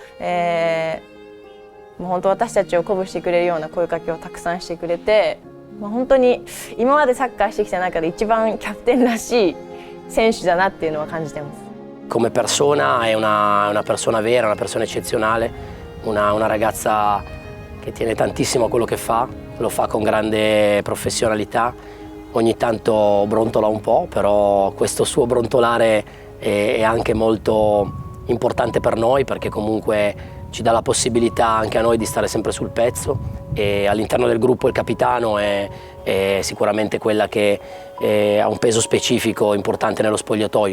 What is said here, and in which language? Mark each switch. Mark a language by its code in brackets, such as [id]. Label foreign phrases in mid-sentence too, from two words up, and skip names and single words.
[ja] もう本当私たちを鼓舞してくれるような声かけをたくさんしてくれて、本当に今までサッカーしてきた中で一番キャプテンらしい選手だなっていうのは感じてます。 [it] Come persona è una persona vera, una persona eccezionale, una ragazza che tiene tantissimo a quello che fa, lo fa con grande professionalità, ogni tanto brontola un po', però questo suo brontolare è anche molto importante per noi perché comunque ci dà la possibilità anche a noi di stare sempre sul pezzo e all'interno del gruppo il capitano è sicuramente quella che ha un peso specifico importante nello spogliatoio.